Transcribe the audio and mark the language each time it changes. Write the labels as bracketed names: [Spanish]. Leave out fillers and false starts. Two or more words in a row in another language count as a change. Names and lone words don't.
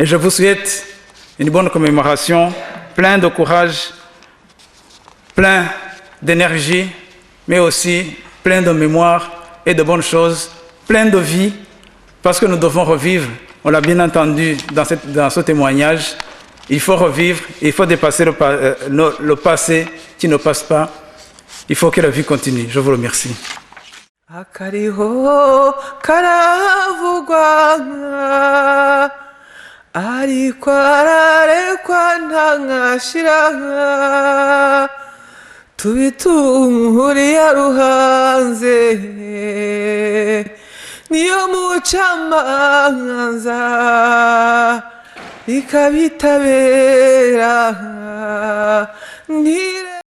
[French] je vous souhaite une bonne commémoration, plein de courage, plein d'énergie, mais aussi plein de mémoire et de bonnes choses, plein de vie, parce que nous devons revivre, on l'a bien entendu dans ce témoignage, il faut revivre, il faut dépasser le passé qui ne passe pas, il faut que la vie continue. Je vous remercie. [Rundi] Akariho karavugwa ariko ararekwa ntangashira tubitunguriye ruhanze niyo mucamanza ikabitabera